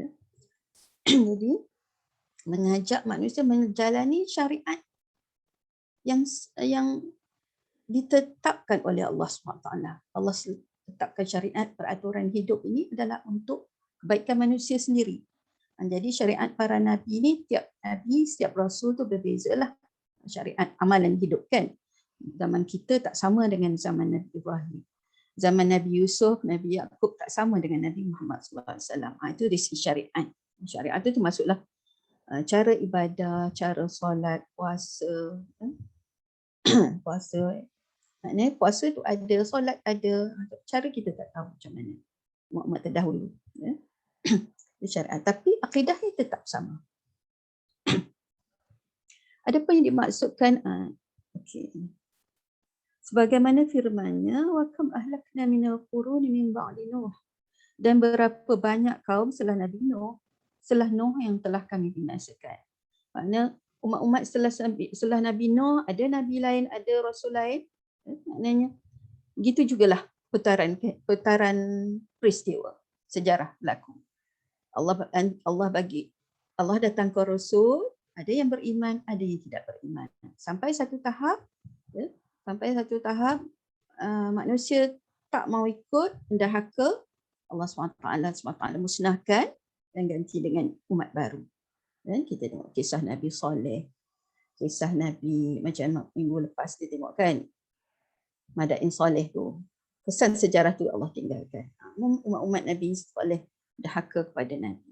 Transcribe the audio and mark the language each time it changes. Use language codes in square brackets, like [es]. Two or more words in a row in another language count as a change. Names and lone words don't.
[ms] Jadi mengajak manusia menjalani syariat yang ditetapkan oleh Allah SWT. Allah tetapkan syariat peraturan hidup ini adalah untuk kebaikan manusia sendiri. Jadi syariat para nabi ini, tiap nabi, setiap rasul tu berbezalah syariat amalan hidup kan. Zaman kita tak sama dengan zaman Nabi Ibrahim. Zaman Nabi Yusuf, Nabi Yaqub tak sama dengan Nabi Muhammad SAW. Itu dari segi syariat. Syariat itu termasuklah cara ibadah, cara solat, puasa. Puasa. Maknanya puasa tu ada, solat ada. Cara kita tak tahu macam mana. Umat terdahulu. Syariat. Tapi akidahnya tetap sama. Ada apa yang dimaksudkan? Okay. Sebagaimana firman-Nya, [ar] وكم أهلكنا من القرون من بعد نوح. [ms] Dan berapa banyak kaum setelah Nabi Nuh, setelah Nuh yang telah kami binasakan. Maknanya umat-umat setelah Nabi Nuh, ada nabi lain, ada rasul lain. Maknanya gitu jugalah putaran peristiwa sejarah berlaku. Allah datangkan rasul, ada yang beriman, ada yang tidak beriman. Sampai satu tahap, manusia tak mau ikut, mendahaka, Allah SWT musnahkan dan ganti dengan umat baru. Dan kita tengok kisah Nabi Saleh, kisah Nabi macam minggu lepas kita tengok kan, Madain Saleh tu. Kesan sejarah tu Allah tinggalkan. Umat-umat Nabi Saleh dahaka kepada Nabi.